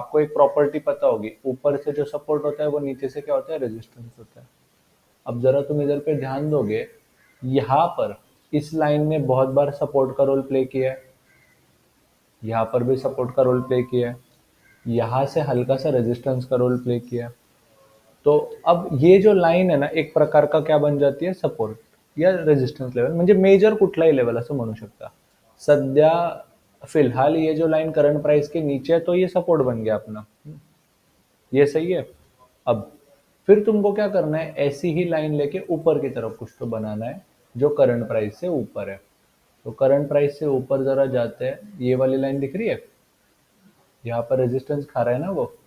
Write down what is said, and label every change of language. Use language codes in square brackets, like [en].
[hi] आपको एक प्रॉपर्टी पता होगी, ऊपर से जो सपोर्ट होता है वो नीचे से क्या होता है, रेजिस्टेंस होता है। अब जरा तुम इधर पे ध्यान दोगे, यहाँ पर इस लाइन ने बहुत बार सपोर्ट का रोल प्ले किया है, यहाँ पर भी सपोर्ट का रोल प्ले किया है, यहाँ से हल्का सा रेजिस्टेंस का रोल प्ले किया है। तो अब ये जो लाईन आहे ना, एक प्रकार का क्या बन जाती है, सपोर्ट या रेजिस्टन्स लेवल, [mr] म्हणजे मेजर कुठलाही लेवल असं म्हणू शकता। [hi] सध्या फिलहाल ये जो लाइन करंट प्राइस के नीचे है तो ये सपोर्ट बन गया अपना। ये सही है। अब फिर तुमको क्या करना है, ऐसी ही लाइन लेके ऊपर की तरफ कुछ तो बनाना है जो करंट प्राइस से ऊपर है। तो करंट प्राइस से ऊपर जरा जाते हैं, ये वाली लाइन दिख रही है, यहाँ पर रेजिस्टेंस खा रहा है ना वो।